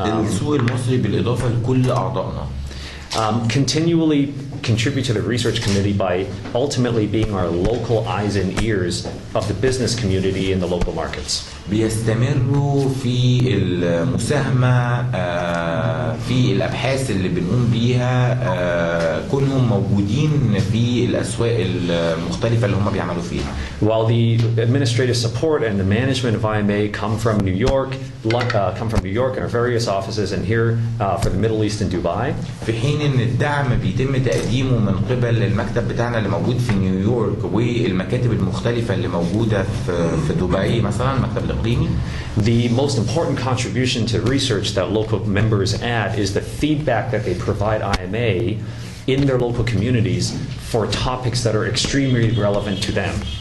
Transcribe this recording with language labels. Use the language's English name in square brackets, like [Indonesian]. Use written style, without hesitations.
[Arabic] السوق المصري بالإضافة لكل أعضائنا [English] continually contribute to the research committee by ultimately being our local eyes and ears of the business community in the local markets. [Arabic] بيستمروا في المساهمة في الأبحاث اللي بنقوم بيها، كونهم موجودين في الأسواق المختلفة اللي هم بيعملوا فيها. [English] While the administrative support and the management of IMA come from New York and our various offices and here for the Middle East and Dubai. [Arabic] في حين إن الدعم بيتم تقديمه من قبل المكتب بتاعنا اللي موجود في نيويورك والمكاتب المختلفة اللي موجودة في دبي مثلا المكتب الإقليمي. [English] The most important contribution to research that local members add is the feedback that they provide IMA in their local communities for topics that are extremely relevant to them.